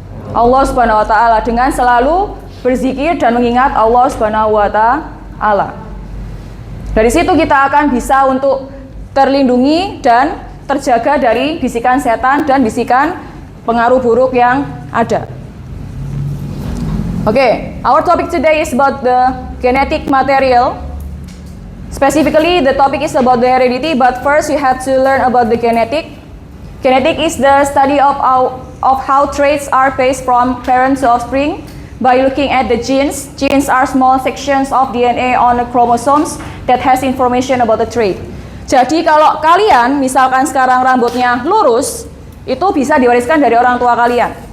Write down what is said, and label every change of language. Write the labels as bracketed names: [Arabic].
[Indonesian] Allah Subhanahu wa taala, dengan selalu berzikir dan mengingat Allah Subhanahu wa taala. Dari situ kita akan bisa untuk terlindungi dan terjaga dari bisikan setan dan bisikan pengaruh buruk yang ada. [English] Okay, our topic today is about the genetic material. Specifically, the topic is about the heredity, but first you have to learn about the genetic. Genetic is the study of how traits are passed from parent to offspring by looking at the genes. Genes are small sections of DNA on the chromosomes that has information about the trait. [Indonesian] Jadi kalau kalian misalkan sekarang rambutnya lurus, itu bisa diwariskan dari orang tua kalian.